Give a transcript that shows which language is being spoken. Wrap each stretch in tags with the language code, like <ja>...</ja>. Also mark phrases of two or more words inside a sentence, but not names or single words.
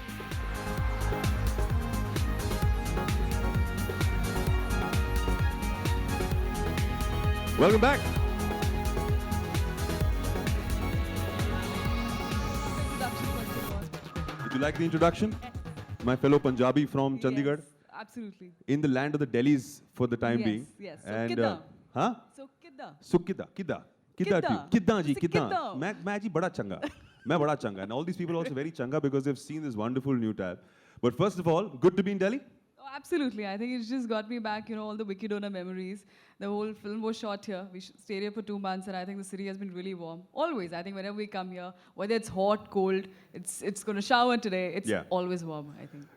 <en>Welcome back. Did you like the introduction? My fellow Punjabi from Chandigarh? Yes, absolutely. In the land of the Delhis for the time being. Yes. So And,</en> <pa>kidda? huh? So kidda? So ਕਿੱਦਾਂ? ਕਿੱਦਾਂ ਜੀ, ਕਿੱਦਾਂ. ਮੈਂ ਜੀ ਬੜਾ ਚੰਗਾ. ਮੈਂ ਬੜਾ ਚੰਗਾ.</pa> <en>And all these people are also very changa because they've seen this wonderful new tab. But first of all, good to be in Delhi. Oh, absolutely. I think it just got me back, all the Wiki Donor memories. The whole film was shot here. We stayed here for 2 months, and I think the city has been really warm. Always. I think whenever we come here, whether it's hot, cold, it's going to shower today, it's always warm, I think.</en>